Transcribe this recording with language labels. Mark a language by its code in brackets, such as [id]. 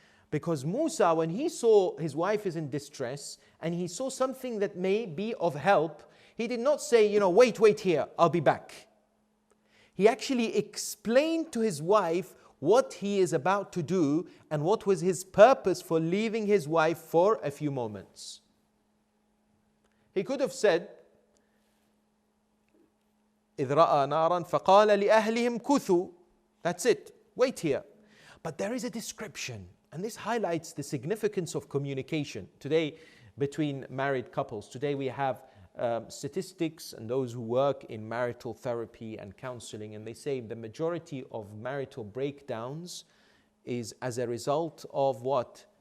[en] Because Musa, when he saw his wife is in distress and he saw something that may be of help, he did not say, wait here, I'll be back. He actually explained to his wife what he is about to do and what was his purpose for leaving his wife for a few moments. He could have said, [ar] إِذْ رَأَى نَارًا فَقَالَ لِأَهْلِهِمْ كُثُوا. [en] That's it, wait here. But there is a description, and this highlights the significance of communication today between married couples. Today we have statistics and those who work in marital therapy and counseling, and they say the majority of marital breakdowns is as a result of what?